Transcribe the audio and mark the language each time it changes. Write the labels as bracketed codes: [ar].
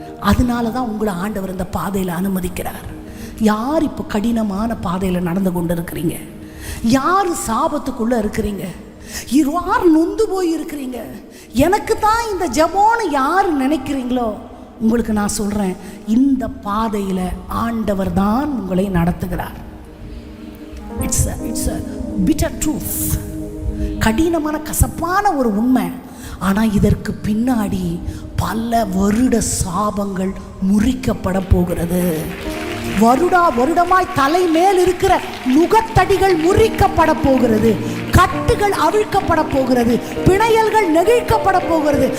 [ta] அதனால தான் உங்களை ஆண்டவர் இந்த பாதையில் அனுமதிக்கிறார். யார் இப்போ கடினமான பாதையில் நடந்து கொண்டு இருக்கிறீங்க? யார் சாபத்துக்குள்ளே இருக்கிறீங்க? யார் நொந்து போய் இருக்கிறீங்க? எனக்கு தான் இந்த ஜெபம்னு யார் நினைக்கிறீங்களோ உங்களுக்கு நான் சொல்கிறேன், இந்த பாதையில் ஆண்டவர் தான் உங்களை நடத்துகிறார். [en] It's a bitter truth. [ta] கடினமான கசப்பான ஒரு உண்மை. ஆனால் இதற்கு பின்னாடி பல வருட சாபங்கள் முறிக்கப்பட போகிறது. வருடமாய் தலை மேல் இருக்கிற நுகத்தடிகள் முறிக்கப்பட போகிறது. கட்டுகள் அவிழ்க்கப்பட போகிறது. பிணையல்கள் நெகிழ்க்கப்பட போகிறது.